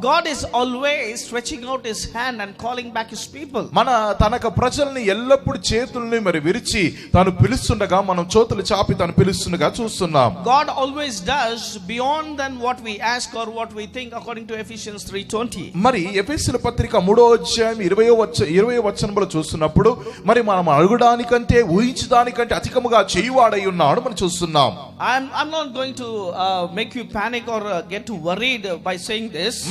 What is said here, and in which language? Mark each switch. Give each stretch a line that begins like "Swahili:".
English: God is always stretching out his hand and calling back his people.
Telugu: తన ప్రజల్ని ఎల్లప్పుడు చేతుల్ని మరి విరిచి తాను పిలుస్తుండగా మనం చేతులు చాపి తాను పిలుస్తుండగా చూస్తున్నాం.
English: God always does beyond than what we ask or what we think, according to Ephesians 3:20.
Telugu: మరి ఎఫెసీయుల పత్రిక 3వ అధ్యాయం 20వ వచనంలో చూస్తున్నప్పుడు మరి మనం అడగడానికంటే ఊహించడానికంటే అధికముగా చేయువాడై ఉన్నాడు మనం చూస్తున్నాం.
English: I'm not going to make you panic or get worried by saying this.